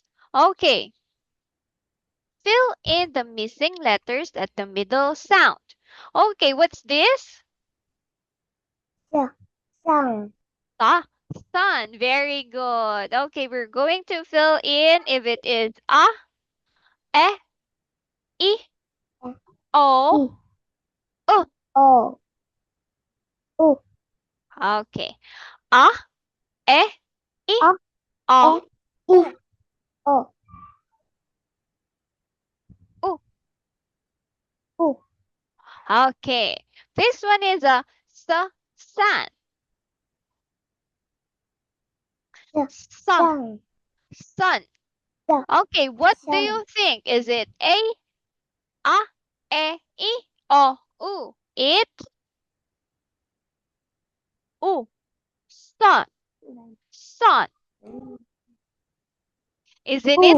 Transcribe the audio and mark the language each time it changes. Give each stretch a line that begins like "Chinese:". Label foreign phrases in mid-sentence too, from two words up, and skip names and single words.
English: Okay, fill in the missing letters at the middle sound. Okay, what's this? Sun. Sun. Very good. Okay, we're going to fill in if it is a, e, I, o, u. O. U. Okay. A, e, I, O. o, I. O. u. U. Okay. This one is a sun. Sun. Sun. Sun. Okay, what do Sun. you think? Is it a, I, o, u? It, u. Sun. Sun. Isn't it